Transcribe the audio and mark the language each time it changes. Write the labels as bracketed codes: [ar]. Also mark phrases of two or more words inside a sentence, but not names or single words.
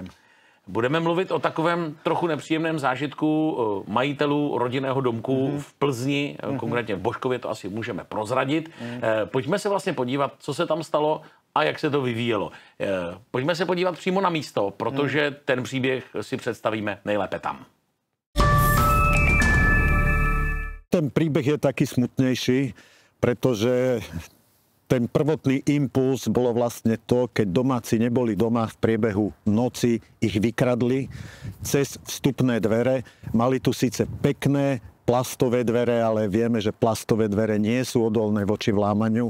[cs] Budeme mluvit o takovém trochu nepříjemném zážitku majitelů rodinného domku v Plzni, konkrétně v Božkově, to asi můžeme prozradit. Pojďme se vlastně podívat, co se tam stalo a jak se to vyvíjelo. Pojďme se podívat přímo na místo, protože ten příběh si představíme nejlépe tam. [sk] Ten príbeh je taký smutnejší, pretože ten prvotný impuls bolo vlastne to, keď domáci neboli doma v priebehu noci, ich vykradli cez vstupné dvere. Mali tu síce pekné plastové dvere, ale vieme, že plastové dvere nie sú odolné voči vlámaniu.